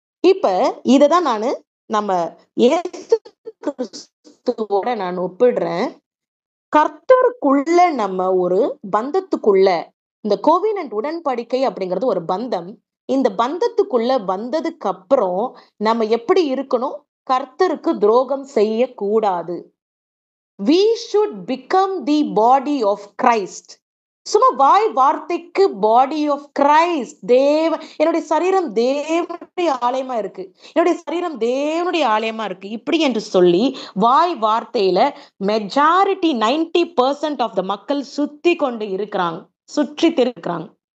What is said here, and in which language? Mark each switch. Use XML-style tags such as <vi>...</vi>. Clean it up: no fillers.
<ta>இப்ப இததான் நம்ம இயேசு கிறிஸ்துவோட நான் ஒப்பிடுறேன். கர்த்தருக்குள்ள நம்ம ஒரு பந்தத்துக்குள்ள, இந்த கோவினன்ட் உடன்படிக்கை அப்படிங்கிறது ஒரு பந்தம். இந்த பந்தத்துக்குள்ள வந்ததுக்கு அப்புறம் நம்ம எப்படி இருக்கணும்? கர்த்தருக்கு துரோகம் செய்யக்கூடாது.</ta> <en>We should become the body of Christ.</en> <ta>சும்மா வாய் வார்த்தைக்கு பாடி ஆஃப் கிரைஸ்ட் என்னுடைய சரீரம் தேவனுடைய ஆலயமா இருக்கு, என்னுடைய சரீரம் தேவனுடைய ஆலயமா இருக்கு இப்படி என்று சொல்லி வாய் வார்த்தையில மெஜாரிட்டி 90% ஆஃப் த மக்கள் சுத்தி கொண்டு இருக்கிறாங்க, சுற்றி இருக்கிறாங்க.</ta>